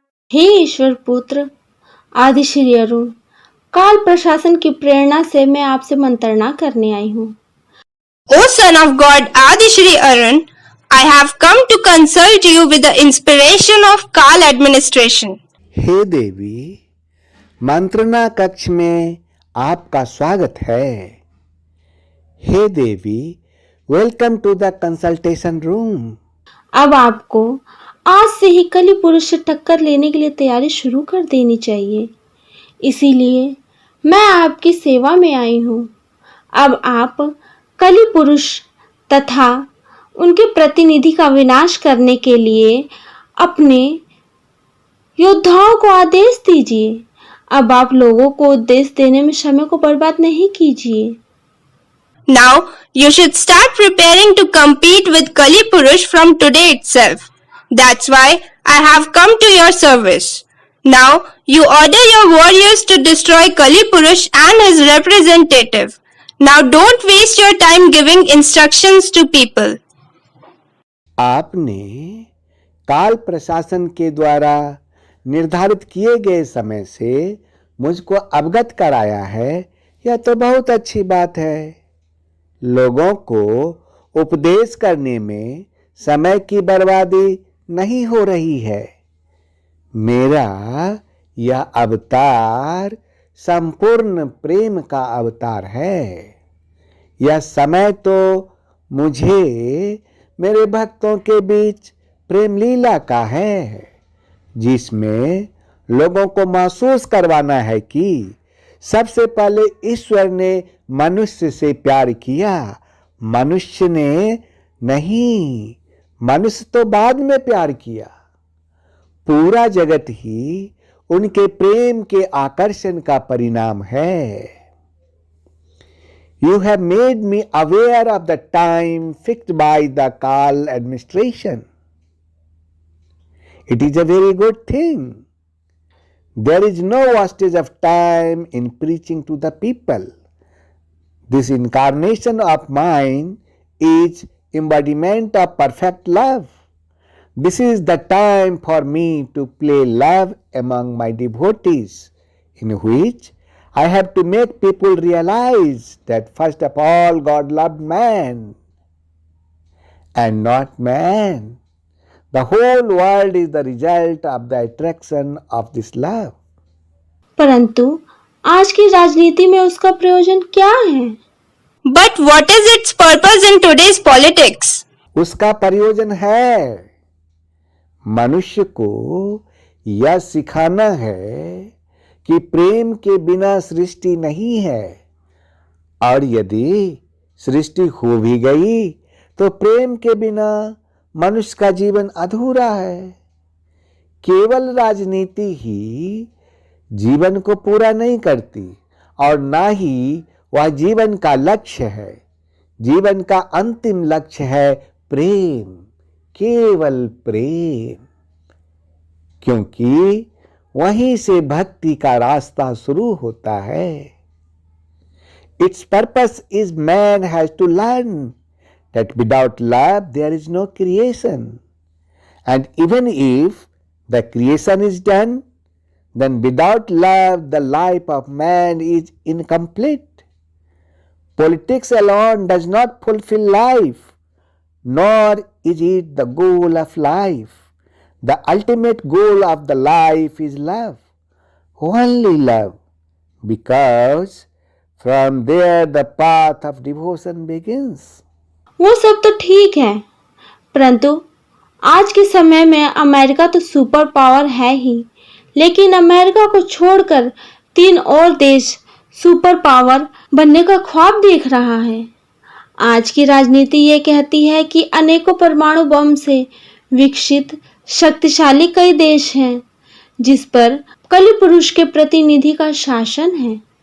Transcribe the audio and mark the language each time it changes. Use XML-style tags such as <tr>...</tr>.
<hi>हे ईश्वर पुत्र आदि श्री अरुण, काल प्रशासन की प्रेरणा से मैं आपसे मंत्रणा करने आई हूँ।</hi> <en>O son of God Adi Shri Arun, I have come to consult you with the inspiration of Kal administration.</en> <hi>हे देवी, मंत्रणा कक्ष में आपका स्वागत है। हे देवी,</hi> <en>Welcome to the consultation room.</en> <hi>अब आपको आज से ही कली पुरुष से टक्कर लेने के लिए तैयारी शुरू कर देनी चाहिए, इसीलिए मैं आपकी सेवा में आई हूँ। अब आप कली पुरुष तथा उनके प्रतिनिधि का विनाश करने के लिए अपने योद्धाओं को आदेश दीजिए। अब आप लोगों को उपदेश देने में समय को बर्बाद नहीं कीजिए।</hi> <en>Now you should start preparing to compete with Kali Purush from today itself. That's why I have come to your service. Now you order your warriors to destroy Kali Purush and his representative. Now don't waste your time giving instructions to people.</en> <hi>आपने काल प्रशासन के द्वारा निर्धारित किए गए समय से मुझको अवगत कराया है, यह तो बहुत अच्छी बात है। लोगों को उपदेश करने में समय की बर्बादी नहीं हो रही है। मेरा यह अवतार संपूर्ण प्रेम का अवतार है। यह समय तो मुझे मेरे भक्तों के बीच प्रेम लीला का है, जिसमें लोगों को महसूस करवाना है कि सबसे पहले ईश्वर ने मनुष्य से प्यार किया, मनुष्य ने नहीं, मनुष्य तो बाद में प्यार किया। पूरा जगत ही उनके प्रेम के आकर्षण का परिणाम है।</hi> <en>You have made me aware of the time fixed by the Kal administration. It is a very good thing. There is no wastage of time in preaching to the people. This incarnation of mine is embodiment of perfect love. This is the time for me to play love among my devotees, in which I have to make people realize that first of all, God loved man and not man. The whole world is the result of the attraction of this love.</en> <hi>परंतु आज की राजनीति में उसका प्रयोजन क्या है?</hi> <en>But what is its purpose in today's politics?</en> <hi>उसका प्रयोजन है मनुष्य को यह सिखाना है कि प्रेम के बिना सृष्टि नहीं है, और यदि सृष्टि हो भी गई तो प्रेम के बिना मनुष्य का जीवन अधूरा है। केवल राजनीति ही जीवन को पूरा नहीं करती और ना ही वह जीवन का लक्ष्य है। जीवन का अंतिम लक्ष्य है प्रेम, केवल प्रेम, क्योंकि वहीं से भक्ति का रास्ता शुरू होता है।</hi> <en>Its purpose is man has to learn that without love there is no creation, and even if the creation is done, then without love the life of man is incomplete. Politics alone does not fulfill life, nor is it the goal of life. The ultimate goal of the life is love, only love, because from there the path of devotion begins.</en> <hi>वो सब तो ठीक है, परंतु आज के समय में अमेरिका तो सुपर पावर है ही, लेकिन अमेरिका को छोड़कर 3 और देश सुपर पावर बनने का ख्वाब देख रहा है। आज की राजनीति ये कहती है कि अनेकों परमाणु बम से विकसित शक्तिशाली कई देश हैं जिस पर कलि पुरुष के प्रतिनिधि का शासन है।</hi>